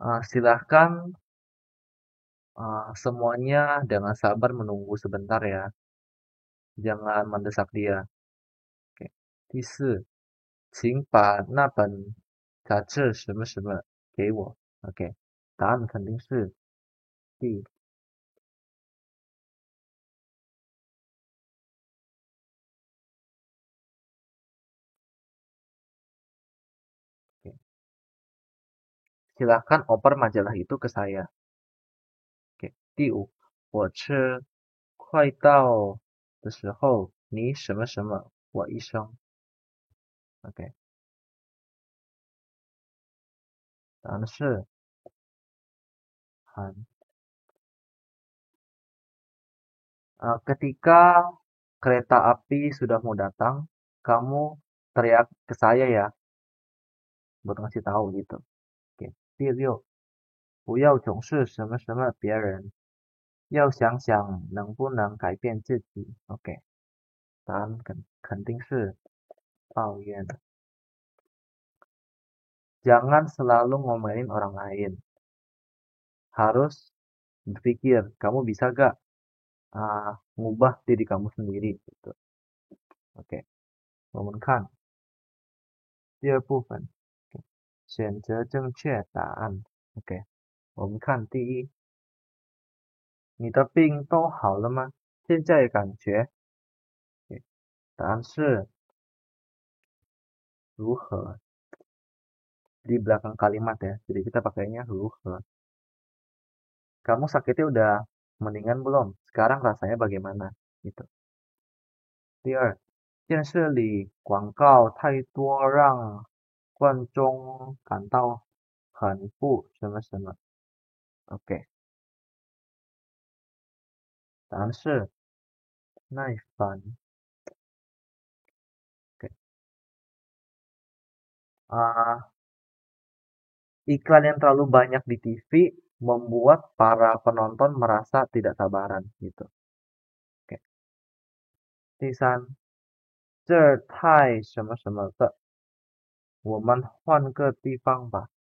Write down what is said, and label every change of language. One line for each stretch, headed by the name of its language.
Indonesian: Silahkan semuanya dengan sabar menunggu sebentar ya. Jangan mendesak dia. Oke.
Chinese: 第四，请把那本杂志什么什么给我。 OK，答案肯定是 D。
Indonesian: Oke. Silahkan oper majalah itu ke saya. Oke.
Chinese: 第五，火车快到的时候，你什么什么我一声。 OK，答案是韩。
Indonesian: Ketika kereta api sudah mau datang, kamu teriak ke saya ya, buat ngasih tahu gitu. Oke.
Chinese: 第六，不要总是什么什么别人，要想想能不能改变自己。 OK，答案肯定是抱怨。
Indonesian: Jangan selalu ngomelin orang lain. Harus berpikir, kamu bisa gak ngubah diri kamu sendiri gitu.
Chinese: Oke，我们看第二部分，选择正确答案。 OK，我们看第一，你的病都好了吗？现在感觉，答案是如何
Indonesian: di belakang kalimat ya. Jadi kita pakainya ruhe. Kamu sakitnya udah mendingan belum? Sekarang rasanya bagaimana? Gitu.
Chinese: 第二，电视里广告太多，让观众感到很不什么什么。 OK，答案是耐烦。
Indonesian: OK，iklan yang terlalu banyak di TV membuat para penonton merasa tidak sabaran gitu. Oke.
Chinese: 第三，这儿太什么什么的，我们换个地方吧。